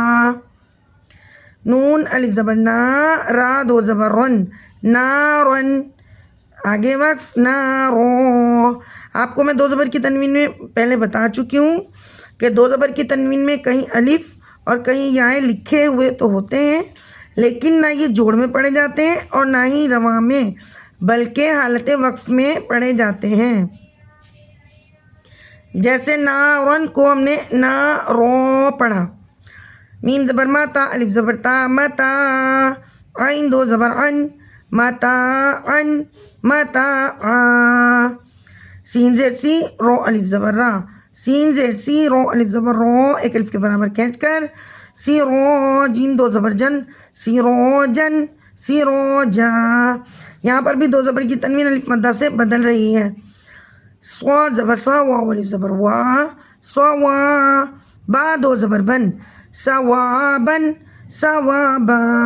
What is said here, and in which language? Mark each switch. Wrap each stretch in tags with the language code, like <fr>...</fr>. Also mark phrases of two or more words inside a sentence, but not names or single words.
<ur>نون الف زبر نا را دو زبر رن نارن آگے وقف نارو آپ کو میں دو زبر کی تنوین میں پہلے بتا چکی ہوں کہ دو زبر کی تنوین میں کہیں الف اور کہیں یائیں لکھے ہوئے تو ہوتے ہیں لیکن نہ یہ جوڑ میں پڑھے جاتے ہیں اور نہ ہی رواں میں بلکہ حالت وقف میں پڑھے جاتے ہیں جیسے نارن کو ہم نے نارو پڑھا میم زبر ما تا الف زبر تا متا عین دو زبر عن</ur> <ar>متا عن متا</ar> <ur>سین زیر سی رو الف زبر را سین زیر سی رو الف زبر رو ایک الف کے برابر کھینچ کر سی رو جیم دو زبر جن</ur> <ar>سی رو جن سی رو جا</ar> <ur>یہاں پر بھی دو زبر کی تنوین الف مدہ سے بدل رہی ہے سوا زبر سا واو الف زبر وا سوا با دو زبر بن</ur> <ar>ثوابن ثوابا</ar>